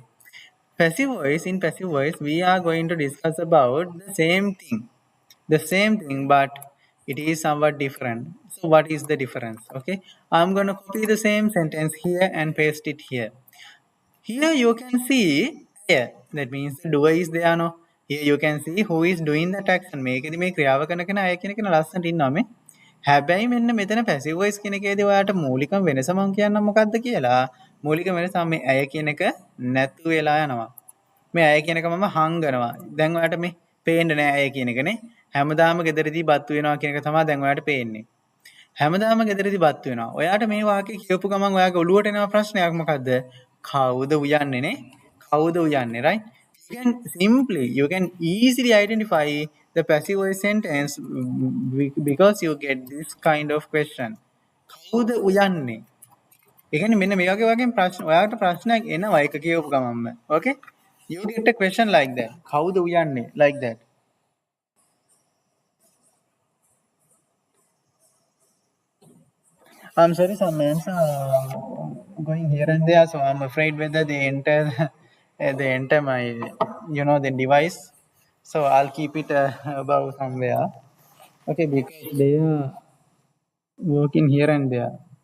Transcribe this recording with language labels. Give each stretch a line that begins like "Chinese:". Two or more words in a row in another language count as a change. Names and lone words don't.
English: Passive voice, we are going to discuss about the same thing, but it is somewhat different. So what is the difference? Okay, I'm going to copy the same sentence here and paste it here. Here you can see here, that means the doer is there. No, here you can see who is doing that action.
Sinhala: මේකෙදි මේ ක්‍රියාව කරන කෙනා අය කියන කෙනා ලස්සනට ඉන්නවා මේ. හැබැයි මෙන්න මෙතන
English: passive voice
Sinhala: කියන එකේදී ඔයාලට මූලිකම වෙනස මම කියන්නම් මොකක්ද කියලා. මූලික වෙනස මේ අය කියන එක නැතු වෙලා යනවා. මේ අය කියන එක මම හංගනවා. දැන් ඔයාලට මේ පේන්නේ නැහැ අය කියන එකනේ. හැමදාම ගෙදරදී බත් වෙනවා කියන එක තමයි දැන් ඔයාලට පේන්නේ. හැමදාම ගෙදරදී බත් වෙනවා. ඔයාට මේ වාක්‍ය කියවපු ගමන් ඔයාගේ ඔළුවට එන ප්‍රශ්නයක් මොකද්ද? කවුද උයන්නේ නේ? කවුද උයන්නේ,
English: right? You can easily identify the passive voice sentence because you get this kind of question.
Sinhala: කවුද උයන්නේ? ඒ කියන්නේ මෙන්න මේ වගේ ප්‍රශ්න ඔයාලට ප්‍රශ්නයක් එනවා එක කියවපු ගමන්ම.
English: Okay? You get a question like that.
Sinhala: කවුද උයන්නේ?
English: Like that. I'm sorry, some men are going here and there, so I'm afraid whether they enter, they enter my, the device. So I'll keep it above somewhere. Okay, because they are working here and there.